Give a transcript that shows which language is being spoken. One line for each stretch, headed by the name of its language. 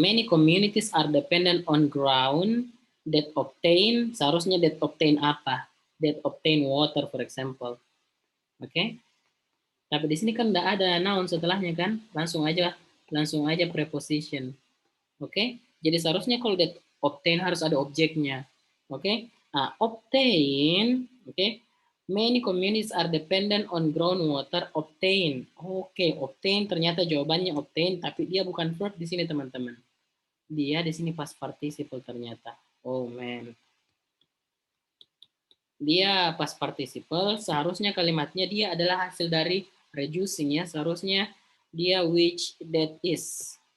English: Many communities are dependent on ground that obtain.
Indonesian: Seharusnya
English: that obtain
Indonesian: apa?
English: That obtain water, for example.
Indonesian: Oke. Tapi di sini kan tidak ada noun setelahnya kan? Langsung aja preposition. Oke. Jadi seharusnya kalau
English: that obtain
Indonesian: harus ada objeknya. Oke.
English: Obtain, oke. Many communities are dependent on groundwater.
Indonesian: Obtain. Oke, obtain ternyata jawabannya obtain, tapi dia bukan verb di sini teman-teman. Dia di sini past participle ternyata.
English: Oh man.
Indonesian: Dia past participle, seharusnya kalimatnya dia adalah hasil dari reducing ya. Seharusnya dia
English: which, that is.